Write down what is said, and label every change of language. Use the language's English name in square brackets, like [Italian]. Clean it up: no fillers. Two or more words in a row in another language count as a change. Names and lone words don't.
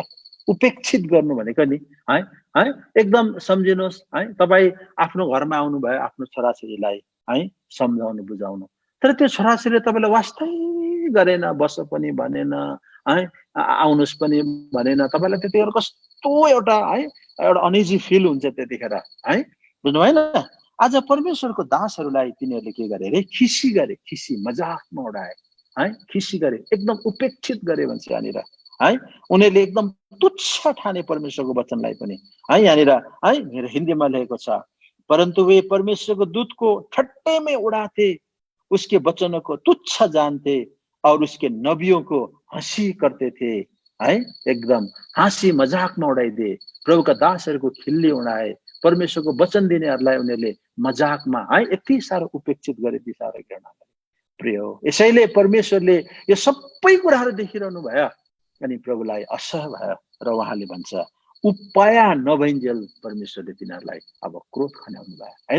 [Nepali] उपेक्षित गर्नु भनेको नि है है एकदम सम्झिनुहोस् है, तपाईँ आफ्नो घरमा आउनुभयो आफ्नो छोराछोरीलाई है सम्झाउनु बुझाउनु, तर त्यो छोराछोरीले तपाईँलाई वास्तै गरेन, बस पनि भनेन है, आउनुहोस् पनि भनेन, तपाईँलाई त्यतिखेर कस्तो एउटा है एउटा [English] uneasy feel [Nepali] हुन्छ त्यतिखेर है, बुझ्नु भएन। आज परमेश्वरको दासहरूलाई तिनीहरूले के गरे अरे, खिसी गरे, खिसी मजाकमा उडाए है, खिसी गरे, एकदम उपेक्षित गरे भन्छ यहाँनिर है। उनीहरूले एकदम तुच्छ ठाने परमेश्वरको वचनलाई पनि है। यहाँनिर है मेरो हिन्दीमा लेखेको छ, [Hindi] परंतु वे परमेश्वर को दूत को ठट्टे में उड़ाते, उसके वचनों को तुच्छ जानते और उसके नबियों को हंसी करते थे है। [Nepali] एकदम हाँसी मजाकमा उडाइदिए, प्रभुका दासहरूको खिल्ली उडाए, परमेश्वरको वचन दिनेहरूलाई उनीहरूले मजाकमा है यति साह्रो उपेक्षित गरे, यति साह्रो घृणा गरे। प्रिय हो, यसैले परमेश्वरले यो सबै कुराहरू देखिरहनु भयो अनि प्रभुलाई असह्य भयो र उहाँले भन्छ उपाय नभइन्जेल परमेश्वरले तिनीहरूलाई अब क्रोध खन्याउनु भयो हैन।